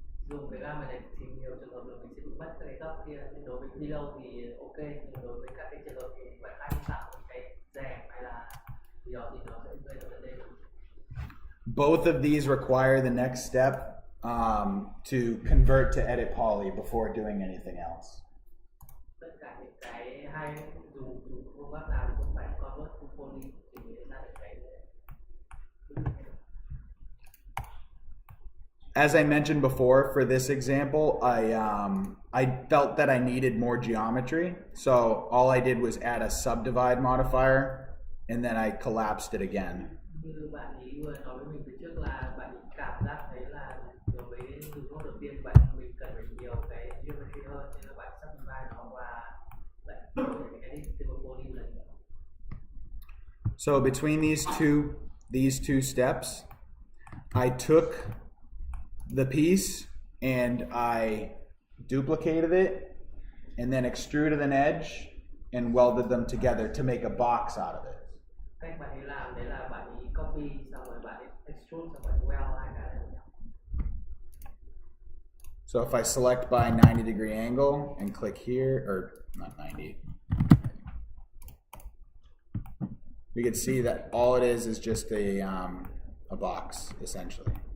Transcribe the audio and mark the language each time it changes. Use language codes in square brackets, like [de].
[vi] Dùng cái garment này thì nhiều trường hợp là mình sẽ bị mất cái góc kia, nhưng đối với pillow thì ok, nhưng đối với các cái trường hợp thì phải thay tạo một cái rèm hay là gì đó thì nó sẽ gây ra vấn đề. [en] Both of these require the next step to convert to edit poly before doing anything else. [vi] Tất cả những cái hay dùng phương pháp nào thì cũng phải [en] convert to poly [vi] thì mới ra được cái. [en] As I mentioned before, for this example, I felt that I needed more geometry, so all I did was add a subdivide modifier, and then I collapsed it again. [vi] Như bạn ý vừa nói với mình từ trước là bạn ý cảm giác thấy là đối với dùng nốt đầu tiên mình cần phải nhiều cái geometry hơn, nên là bạn subdivide nó và lại edit từ poly lần nữa. [en] So between these two steps, I took the piece and I duplicated it and then extruded an edge and welded them together to make a box out of it. [vi] Cách bạn ấy làm đấy là bạn ấy copy xong rồi bạn ấy extrude xong rồi weld hai cái này. [en] So if I select by 90-degree angle and click here, or not 90, we can see that all it is just a box essentially.